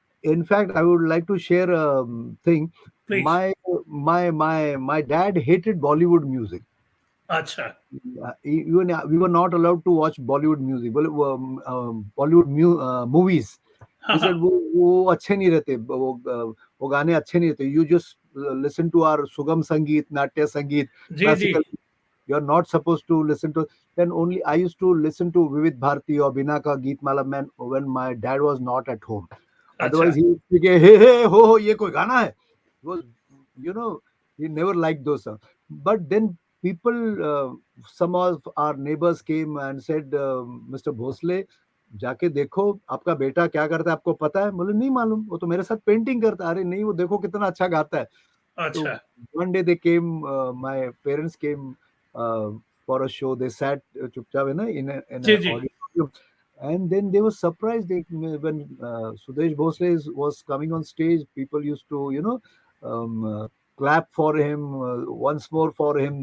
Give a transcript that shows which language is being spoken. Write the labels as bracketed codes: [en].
[en] In fact, I would like to share a thing. Please. My dad hated Bollywood music. [hi] Acha. [en] Even we were not allowed to watch Bollywood music, Bollywood movies. He said [hi] वो अच्छे नहीं रहते वो गाने अच्छे नहीं रहते. [en] You just listen to our Sugam Sangeet, Natya Sangeet, G. classical. G. You're not supposed to listen to. Then only I used to listen to Vivid Bharati or Binaka Geet Mala man when my dad was not at home. Otherwise, [hi] Acha. [en] he would speak, hey, hey, ho, [hi] ye koi gana hai. [en] He was, you know, he never liked those songs. But then people, some of our neighbors came and said, Mr. Bhosle, [hi] जाके देखो आपका बेटा क्या करता है आपको पता है बोले नहीं मालूम वो तो मेरे साथ पेंटिंग करता है अरे नहीं वो देखो कितना अच्छा गाता है so Acha. [en] one day they came, my parents came uh, for a show. They sat chupchap in G. an G. auditorium, and then they were surprised when Sudesh Bhosle was coming on stage. People used to, clap for him once more for him.